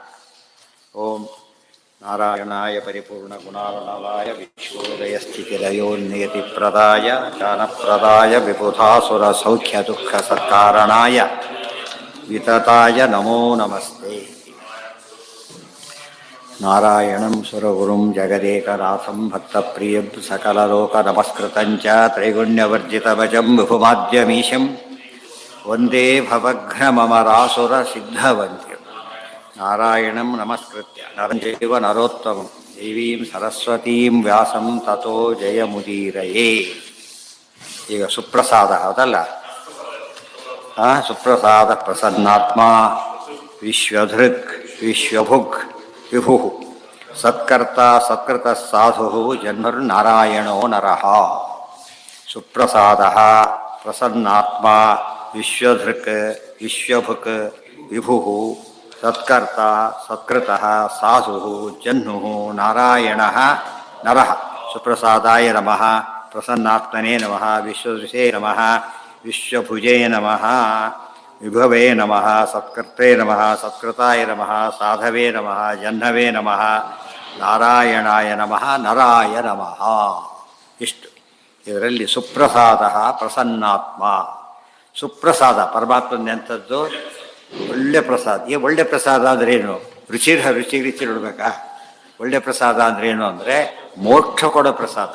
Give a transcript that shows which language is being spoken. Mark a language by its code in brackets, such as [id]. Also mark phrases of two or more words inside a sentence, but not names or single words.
[sa] ಓಂ ನಾರಾಯಣಾಯ ಪರಿಪೂರ್ಣ ಗುಣಾರ್ಣವಾಯ ವಿಶ್ವೋದಯ ಸ್ಥಿತಿಲಯೋನ್ನಿಯತಿ ಪ್ರದಾಯ ಜ್ಞಾನಪ್ರದಾಯ ವಿಬುಧಾಸುರ ಸೌಖ್ಯ ದುಃಖ ಸತ್ಕಾರಣಾಯ ವಿತತಾಯ ನಮೋ ನಮಸ್ತೆ. ನಾರಾಯಣಂ ಸುರಗುರುಂ ಜಗದೇಕನಾಥಂ ಭಕ್ತಪ್ರಿಯಂ ಸಕಲಲೋಕ ನಮಸ್ಕೃತಂ ಚ ತ್ರೈಗುಣ್ಯವರ್ಜಿತಮಜಂ ವಿಭುಮಾದ್ಯಮೀಶಂ ವಂದೇ ಭವಘ್ನಮರಾಸುರ ಸಿದ್ಧವಂದ್ಯಂ. ನಾರಾಯಣಂ ನಮಸ್ಕೃತ್ಯ ನರಂ ಚೈವ ನರೋತ್ತಮಂ ದೇವೀಂ ಸರಸ್ವತೀಂ ವ್ಯಾಸಂ ತತೋ ಜಯಮುದೀರಯೇ. [kn] ಈಗ ಸುಪ್ರಸಾದ ಹೌದಲ್ಲ? [sa] ಸುಪ್ರಸಾದ ಪ್ರಸನ್ನಾತ್ಮ ವಿಶ್ವಧೃಕ್ ವಿಶ್ವಭುಗ್ ವಿಭು ಸತ್ಕರ್ತ ಸತ್ಕೃತ ಸಾಧು ಜನ್ಮರ್ನಾರಾಯಣೋ ನರಃ. ಸುಪ್ರಸಾದ ಪ್ರಸನ್ನಾತ್ಮ ವಿಶ್ವಧೃಕ್ ವಿಶ್ವಭುಕ್ ವಿಭು ಸತ್ಕರ್ತ ಸತ್ಕೃತ ಸಾಧು ಜಹ್ನು ನಾರಾಯಣ ನರಃ. ಸುಪ್ರಸಾದಾಯ ನಮಃ, ಪ್ರಸನ್ನಾತ್ಮನೇ ನಮಃ, ವಿಶ್ವದೃಶೇ ನಮಃ, ವಿಶ್ವಭುಜೇ ನಮಃ, ವಿಭವೇ ನಮಃ, ಸತ್ಕರ್ತೇ ನಮಃ, ಸತ್ಕೃತಾಯ ನಮಃ, ಸಾಧವೇ ನಮಃ, ಜಹ್ನವೇ ನಮಃ, ನಾರಾಯಣಾಯ ನಮಃ, ನರಾಯ ನಮಃ. [kn] ಇಷ್ಟು ಇದರಲ್ಲಿ [sa] ಸುಪ್ರಸಾದ ಪ್ರಸನ್ನಾತ್ಮ. [kn] ಸುಪ್ರಸಾದ ಪರಮಾತ್ಮನ ಎಂಥದ್ದು? ಒಳ್ಳೆ ಪ್ರಸಾದ. ಈ ಒಳ್ಳೆ ಪ್ರಸಾದ ಅಂದ್ರೇನು? ರುಚಿ ನೋಡ್ಬೇಕಾ? ಒಳ್ಳೆ ಪ್ರಸಾದ ಅಂದ್ರೇನು ಅಂದರೆ ಮೋಕ್ಷ ಕೊಡೋ ಪ್ರಸಾದ.